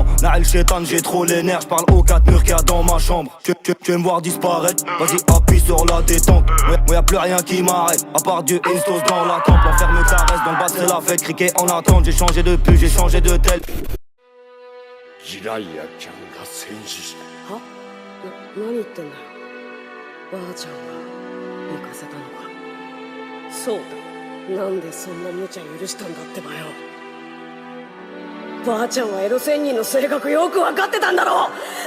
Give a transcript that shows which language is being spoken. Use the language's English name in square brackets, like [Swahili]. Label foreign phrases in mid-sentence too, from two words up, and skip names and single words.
[French] Naël Chétan, j'ai trop les nerfs, j'parle aux 4 murs qu'il y a dans ma chambre. Tu veux me voir disparaître? Vas-y, appuie sur la détente. Ouais, y'a plus rien qui m'arrête, à part Dieu et une sauce dans la tempe. L'enfer me caresse, dans le bas c'est la fête, criquet en attente. J'ai changé de puce, j'ai changé de tel. [Japanese] Jiraiya ちゃんが戦死した。は？何言ってんだよ。ばあちゃんが行かせたのか。そうだ。なんでそんな無茶許したんだってばよ。ばあちゃんはエロ仙人の性格よく分かってたんだろう。